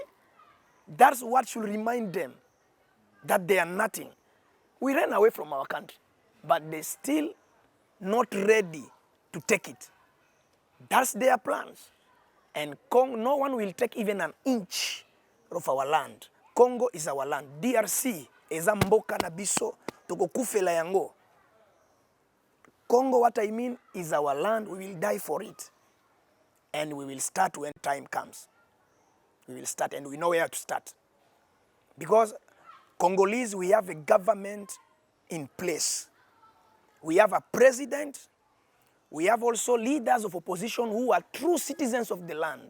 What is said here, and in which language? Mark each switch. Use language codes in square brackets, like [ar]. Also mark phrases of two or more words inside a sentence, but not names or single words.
[en] That's what should remind them that they are nothing. We ran away from our country, but they're still not ready to take it. That's their plans. And no one will take even an inch of our land. Congo is our land. [ln] DRC eza mboka na biso tokokufela yango. [en] Congo, what I mean, is our land. We will die for it. And we will start when time comes. We will start, and we know where to start. Because Congolese, we have a government in place. We have a president. We have also leaders of opposition who are true citizens of the land.